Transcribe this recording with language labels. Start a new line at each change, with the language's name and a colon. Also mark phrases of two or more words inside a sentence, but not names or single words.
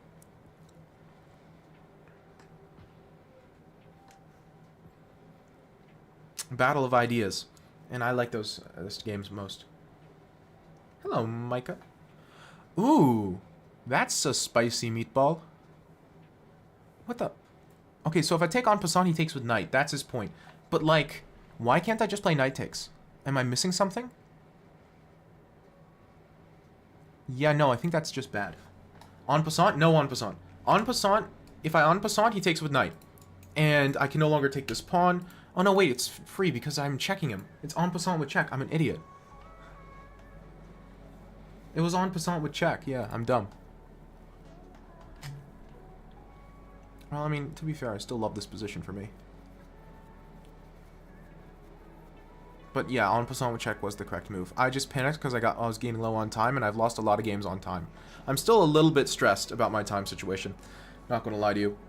English: Battle of ideas. And I like those games most. Hello, Micah. Ooh, that's a spicy meatball. What the? Okay, so if I take en passant, he takes with knight. That's his point. But, like, why can't I just play knight takes? Am I missing something? Yeah, no, I think that's just bad. En passant? No en passant. En passant, if I en passant, he takes with knight. And I can no longer take this pawn. Oh, no, wait, it's free because I'm checking him. It's en passant with check. I'm an idiot. It was en passant with check. Yeah, I'm dumb. Well, I mean, to be fair, I still love this position for me. But yeah, en passant with check was the correct move. I just panicked because I was getting low on time, and I've lost a lot of games on time. I'm still a little bit stressed about my time situation. Not going to lie to you.